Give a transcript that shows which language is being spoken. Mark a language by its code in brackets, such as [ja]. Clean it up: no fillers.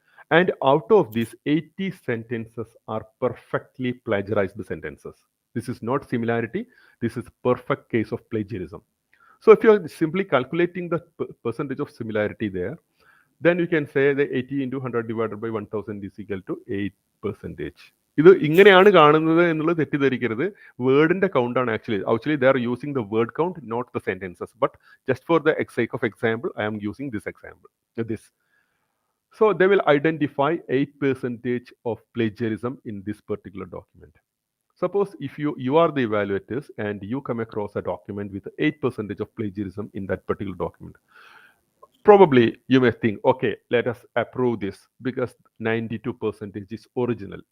[en] And out of these, 80 sentences are perfectly plagiarized sentences. This is not similarity. This is perfect case of plagiarism. So if you're simply calculating the percentage of similarity there, then you can say the 80 into 100 divided by 1000 is equal to 8%. [ml] ഇത് ഇങ്ങനെയാണ് കാണുന്നത് എന്നുള്ളത് തെറ്റിദ്ധരിക്കരുത്. വേർഡിന്റെ count ആണ് actually [en] they are using the word count, not the sentences. But just for the sake of example, I am using this example. So they will identify 8% of plagiarism in this particular document. Suppose if you are the evaluators and you come across a document with 8% of plagiarism in that particular document, probably you may think, okay, let us approve this because 92% is original.